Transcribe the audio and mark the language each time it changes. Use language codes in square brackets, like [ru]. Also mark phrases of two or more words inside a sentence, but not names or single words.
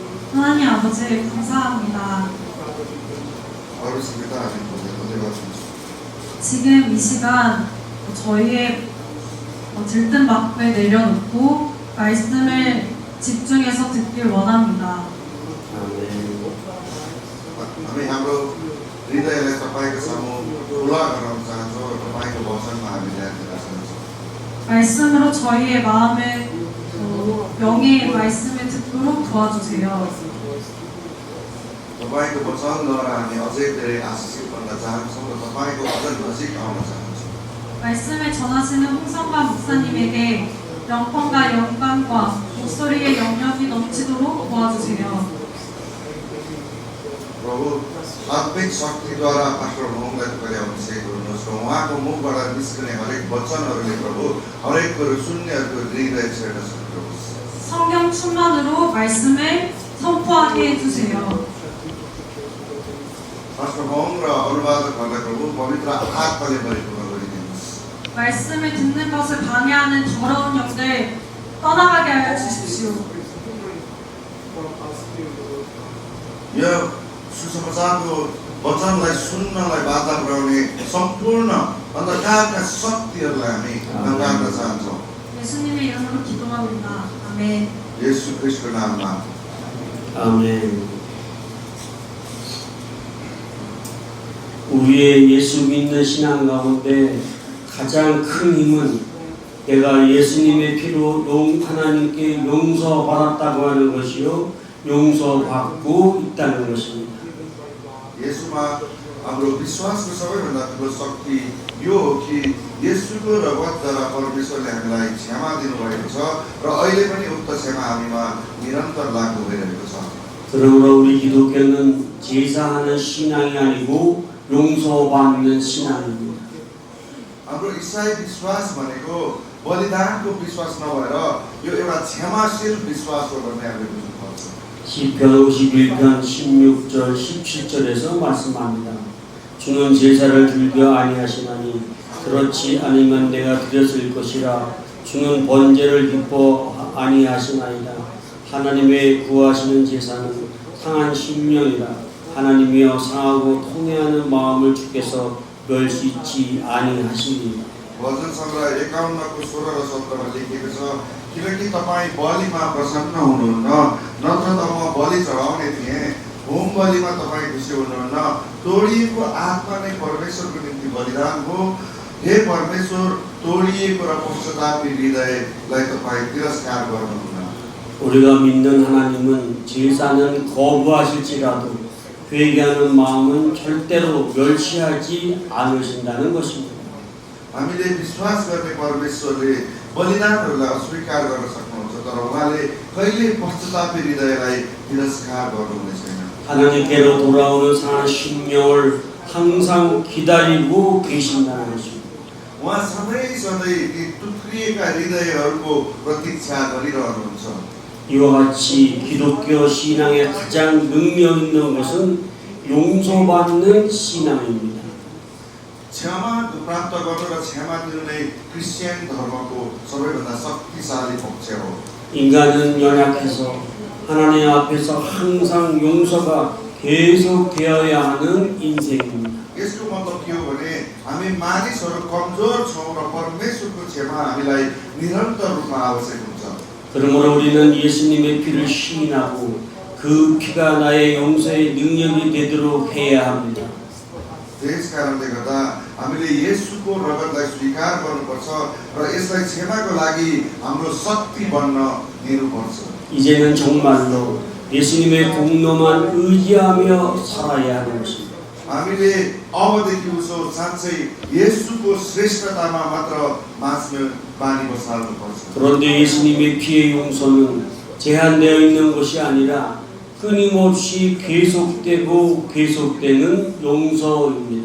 [ko] 하나님 아버지 감사합니다. 어렵습니다. 지금 이 시간 저희의 들뜬 마음을 내려놓고 말씀을 집중해서 듣길 원합니다. [ne] हामी हाम्रो हृदयलाई तपाईँको सामु खुला गराउन चाहन्छौँ र तपाईँको वचनमा हामी ध्यान दिन चाहन्छौँ। [ko] 말씀으로 저희의 마음을 영의 말씀을 듣도록 도와주세요. [ne] तपाईँको वचनद्वारा हामी अझै धेरै आशिषित बन्न चाहन्छौँ र तपाईँको अझ नजिक आउन चाहन्छौँ। [ko] 말씀을 전하시는 홍성관 목사님에게 영광과 영광과 목소리의 영역이 넘치도록 도와주세요. [ne] प्रभु आत्मिक शक्तिद्वारा पास्टर मोहनलाई तपाईँले अभिषेक गर्नुहोस् र उहाँको मुखबाट निस्कने हरेक वचनहरूले प्रभु हरेक कुरो सुन्नेहरूको हृदय छेड्न सक्नुहोस्। [ko] 성령 충만으로 말씀을 선포하게 해주세요. [ne] पास्टर मोहन र अनुवादकहरूलाई प्रभु पवित्र आत्माले परिपूर्ण गरिदिनुहोस्। [ko] 말씀을 듣는 것을 방해하는 더러운 영들 떠나가게 하여 주십시오. [ne] यो सुसमाचारको वचनलाई सुन्नलाई बाधा पुर्याउने सम्पूर्ण अन्धकारका शक्तिहरूलाई हामी नकार्न चाहन्छौँ। [ko] 예수님의 이름으로 기도합니다. 아멘. [ne] येशू ख्रीष्टको नाममा [ko] 아멘. 우리의 예수 믿는 신앙 가운데 가장 큰 힘은 내가 예수님의 피로 하나님께 용서받았다고 하는 것이요, 용서받고 있다는 것입니다. [ne] येशूमा हाम्रो विश्वासको सबैभन्दा ठुलो शक्ति यो हो कि येशूको रगतद्वारा परमेश्वरले हामीलाई क्षमा दिनुभएको छ र अहिले पनि उक्त क्षमा हामीमा निरन्तर लागू भइरहेको छ। [ko] 그러므로 우리 기독교는 제사하는 신앙이 아니고 용서받는 신앙입니다. [ne] हाम्रो इसाई विश्वास भनेको बलिदानको विश्वास नभएर यो एउटा क्षमाशील विश्वास हो भन्ने हामीले बुझ्नुपर्छ। [ko] 시편 51편 16절 17절에서 말씀합니다. 주는 제사를 즐겨 아니하시나니 그렇지 아니면 내가 드렸을 것이라. 주는 번제를 기뻐 아니하시나이다. 하나님의 구하시는 제사는 상한 심령이라. 하나님이여 상하고 통회하는 마음을 주께서 멸시치 아니하시리이다. [ne] भजन सङ्ग्रह 51को 16 र 17मा लेखिएको छ, किनकि तपाईँ बलिमा प्रसन्न हुनुहुन्न, नत्र त म बलि चढाउने थिएँ। होम बलिमा तपाईँ खुसी हुनुहुन्न। तोडिएको आत्मा नै परमेश्वरको निम्ति बलिदान हो। हे परमेश्वर, तोडिएको र पश्चातापी हृदयलाई तपाईँ तिरस्कार गर्नुहुन्न। [ko] 우리가 믿는 하나님은 제사는 거부하실지라도 회개하는 마음은 절대로 멸시하지 않으신다는 것입니다. [ne] हामीले विश्वास गर्ने परमेश्वरले बलिदानहरूलाई अस्वीकार गर्न सक्नुहुन्छ, तर उहाँले कहिले पश्चातापी हृदयलाई तिरस्कार गर्नुहुने छैन। [ko] 하나님께로 돌아오는 상한 심령을 항상 기다리고 계신다는 것입니다. [ne] उहाँ सधैँ सधैँ ती टुक्रिएका हृदयहरूको प्रतीक्षा गरिरहनुहुन्छ। [ko] 이와 같이 기독교 신앙의 가장 능력 있는 것은 용서받는 신앙입니다. [ne] क्षमा प्राप्त गर्नु र क्षमा दिनु नै क्रिस्चियन धर्मको सबैभन्दा शक्तिशाली पक्ष हो। [ko] 인간은 연약해서 하나님 앞에서 항상 용서가 계속되어야 하는 인생입니다. [ne] यसको मतलब के हो भने हामी मानिसहरू कमजोर छौँ र परमेश्वरको क्षमा हामीलाई निरन्तर रूपमा आवश्यक हुन्छ। [ko] 그러므로 우리는 예수님의 피를 시인하고 그 피가 나의 용서의 능력이 되도록 해야 합니다. [ne] त्यस कारणले गर्दा हामीले येशूको रगतलाई स्वीकार गर्नुपर्छ र यसलाई क्षमाको लागि हाम्रो शक्ति बन्न दिनुपर्छ। [ko] 이제는 정말로 예수님의 공로만 의지하며 살아야 하는 것입니다. [ne] हामीले अबदेखि उसो साँच्चै येशूको श्रेष्ठतामा मात्र बाँच्न बानी बसाल्नुपर्छ। [ko] 그런데 예수님의 피의 용서는 제한되어 있는 것이 아니라 끊임없이 계속되고 계속되는 용서입니다.